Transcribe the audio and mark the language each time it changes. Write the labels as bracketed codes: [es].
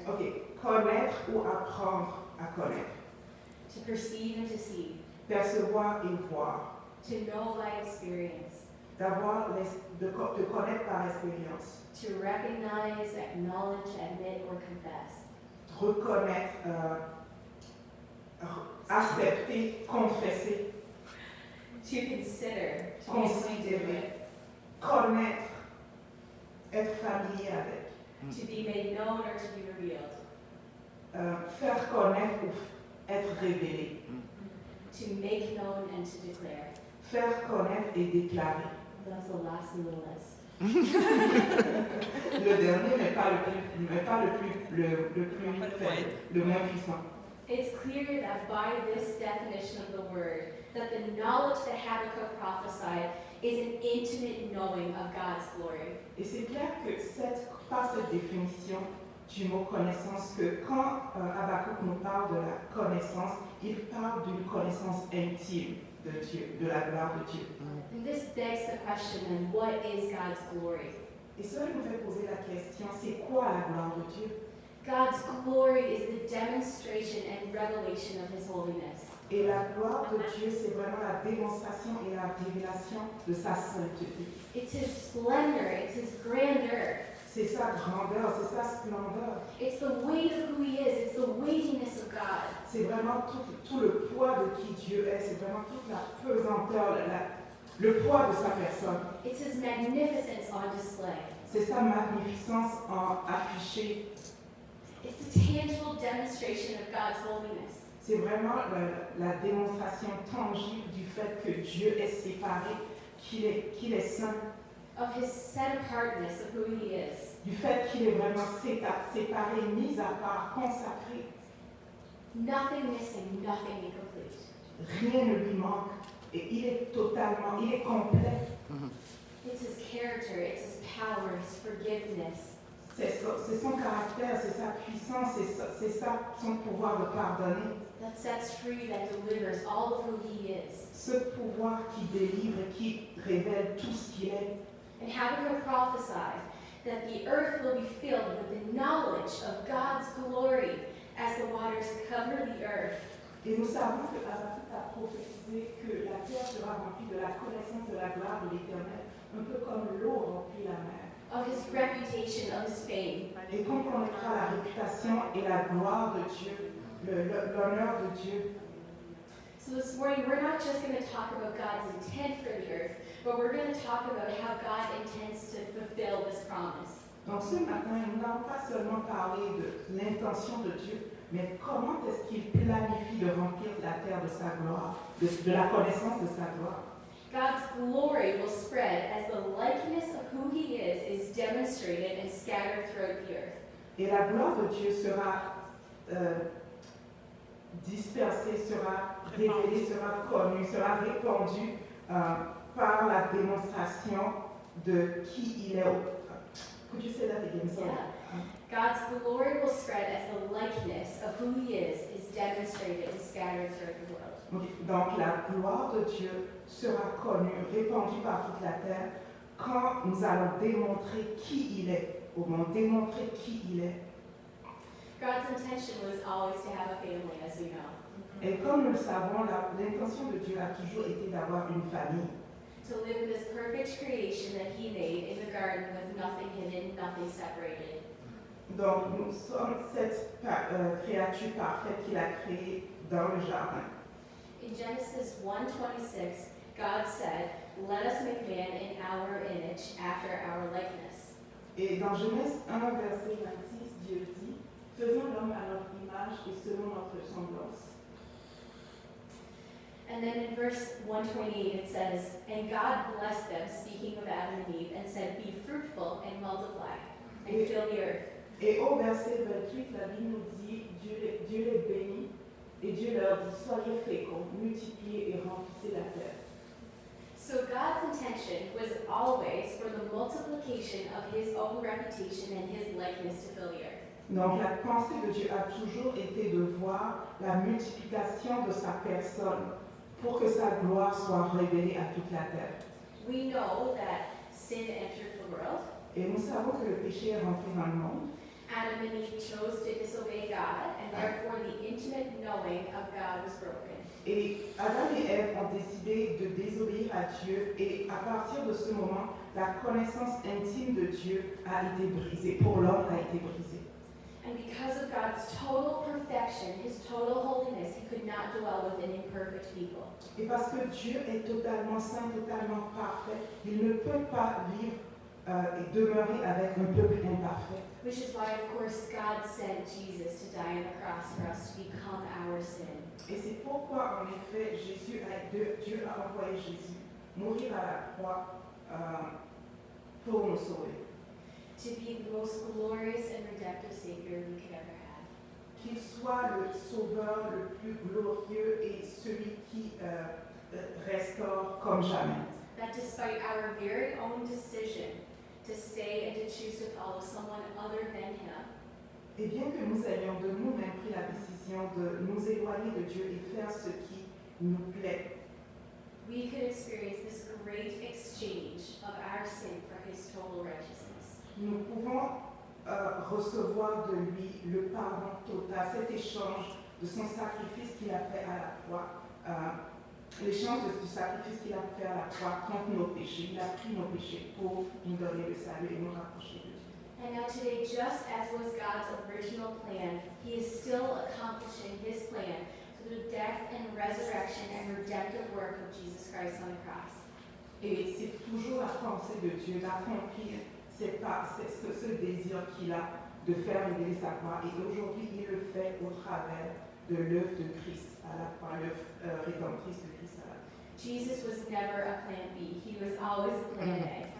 [fr] Ok, connaître ou apprendre à connaître. [en] To perceive and to see. [fr] Percevoir et voir. [en] To know by experience. [fr] De connaître par expérience. [en] To recognize, acknowledge, admit, or confess. [fr] Reconnaître, accepter, confesser. [en] To consider, to [fr] Considérer, connaître, être familier avec. [en] to be made known or to be revealed. [fr] Faire connaître ou être révélé. [en] To make known and to declare. [fr] Faire connaître et déclarer. [en] That's the last in the list. [fr] Le dernier n'est pas le plus faible, le moins puissant. [en] It's clear that by this definition of the word, that the knowledge that Habakkuk prophesied is an intimate knowing of God's glory. [fr] Et c'est clair que par cette définition du mot connaissance, que quand Habakkuk nous parle de la connaissance, il parle d'une connaissance intime de Dieu, de la gloire de Dieu. [en] And this begs the question, then, what is God's glory? [fr] Et cela nous fait poser la question, c'est quoi la gloire de Dieu? [en] God's glory is the demonstration and revelation of His holiness. [fr] Et la gloire de Dieu, c'est vraiment la démonstration et la révélation de sa sainteté. [en] It's His splendor, it's His grandeur. [fr] C'est sa grandeur, c'est sa splendeur. [en] It's the weight of who He is, it's the weightiness of God. [fr] C'est vraiment tout le poids de qui Dieu est, c'est vraiment toute la pesanteur, le poids de sa personne. [en] It's His magnificence on display. [fr] C'est sa magnificence affichée. [en] It's the tangible demonstration of God's holiness. [fr] C'est vraiment la démonstration tangible du fait que Dieu est séparé, qu'il est saint. [en] Of His set-apartness of who He is. [fr] Du fait qu'il est vraiment séparé, mis à part, consacré. [en] Nothing missing, nothing incomplete. [fr] Rien ne lui manque. Et il est complet. [en] It's His character, it's His power, His forgiveness. [fr] C'est son caractère, c'est sa puissance, c'est son pouvoir de pardonner. [en] That sets free, that delivers all of who He is. [fr] Ce pouvoir qui délivre, qui révèle tout ce qu'il est. [en] And Habakkuk prophesied that the earth will be filled with the knowledge of God's glory as the waters cover the earth. [fr] Et nous savons que Habakkuk a prophétisé que la terre sera remplie de la connaissance de la gloire de l'Éternel, un peu comme l'eau remplit la mer. [en] Of His reputation, of His fame. [fr] Et qu'on connaîtra la réputation et la gloire de Dieu, l'honneur de Dieu. [en] So this morning, we're not just going to talk about God's intent for the earth, but we're going to talk about how God intends to fulfill this promise. [fr] Donc ce matin, nous n'allons pas seulement parler de l'intention de Dieu, mais comment est-ce qu'il planifie de remplir la terre de sa gloire, de la connaissance de sa gloire. [en] God's glory will spread as the likeness of who He is demonstrated and scattered throughout the earth. [fr] Et la gloire de Dieu sera dispersée, sera révélée, sera connue, sera répandue par la démonstration de qui il est. [en] Could you say that again? Sorry. Yeah. God's glory will spread as the likeness of who He is demonstrated and scattered throughout the world. [fr] Donc la gloire de Dieu sera connue, répandue par toute la terre quand nous allons démontrer qui il est, au monde démontrer qui il est. [en] God's intention was always to have a family, as we know. [fr] Et comme nous le savons, l'intention de Dieu a toujours été d'avoir une famille. [en] To live in this perfect creation that He made in the garden with nothing hidden, nothing separated. [fr] Donc nous sommes cette créature parfaite qu'il a créée dans le jardin. [en] In Genesis 1:26, God said, "Let us make man in our image, after our likeness." [fr] Et dans Genèse 1, verset 26, Dieu dit, faisons l'homme à notre image et selon notre semblance. [en] And then in verse 128 it says, "And God blessed them," speaking of Adam and Eve, and said, "Be fruitful and multiply, and fill the earth." [fr] Et au verset 28, la Bible nous dit, Dieu les bénit, et Dieu leur dit, soyez féconds, multipliez et remplissez la terre. [en] So God's intention was always for the multiplication of His own reputation and His likeness to fill the earth. [fr] Donc la pensée de Dieu a toujours été de voir la multiplication de sa personne pour que sa gloire soit révélée à toute la terre. [en] We know that sin entered the world. [fr] Et nous savons que le péché est rentré dans le monde. [en] Adam and Eve chose to disobey God, and therefore the intimate knowing of God was broken. [fr] Et Adam et Ève ont décidé de désobéir à Dieu et à partir de ce moment, la connaissance intime de Dieu a été brisée, pour l'homme a été brisée. [en] And because of God's total perfection, his total holiness, he could not dwell with an imperfect people. [fr] Et parce que Dieu est totalement saint, totalement parfait, il ne peut pas vivre et demeurer avec un peuple imparfait. [en] Which is why, of course, God sent Jesus to die on the cross for us to become our sin. [fr] Et c'est pourquoi, en effet, Dieu a envoyé Jésus mourir à la croix pour nous sauver. [en] To be the most glorious and redemptive Savior we could ever have. [fr] Qu'il soit le sauveur le plus glorieux et celui qui restaure comme jamais. [en] That despite our very own decision to stay and to choose to follow someone other than him, [fr] Et bien que nous ayons de nous-mêmes pris la décision de nous éloigner de Dieu et faire ce qui nous plaît, [en] we could experience this great exchange of our sin for his total righteousness. [fr] nous pouvons recevoir de lui le pardon total, cet échange de son sacrifice qu'il a fait à la croix, l'échange du sacrifice qu'il a fait à la croix contre nos péchés. Il a pris nos péchés pour nous donner le salut et nous rapprocher de Dieu. [en] And now today, just as was God's original plan, he is still accomplishing his plan through the death and resurrection and redemptive work of Jesus Christ on the cross. [fr] Et c'est toujours la pensée de Dieu d'accomplir ce désir qu'il a de faire révéler sa gloire. Et aujourd'hui, il le fait au travers de l'œuvre de Christ à la croix, l'œuvre rédemptrice de Christ à la croix. [en] Jesus was never a plan B. He was always plan A.